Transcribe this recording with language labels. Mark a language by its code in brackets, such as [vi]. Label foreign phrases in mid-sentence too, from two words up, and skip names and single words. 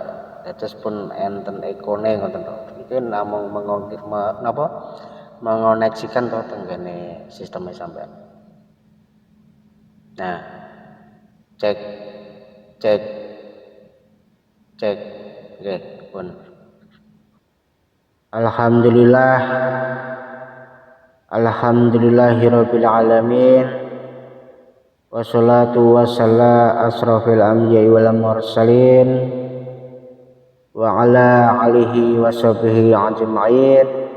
[jv] Dados pun enten ekone ngoten to. Iki namung mengoneksikan to tenggene sistemnya sampean. Nah, cek nggih pun. [ar] الحمد لله رب العالمين. والصلاة والسلام على أشرف الأنبياء والمرسلين وعلى آله وصحبه أجمعين.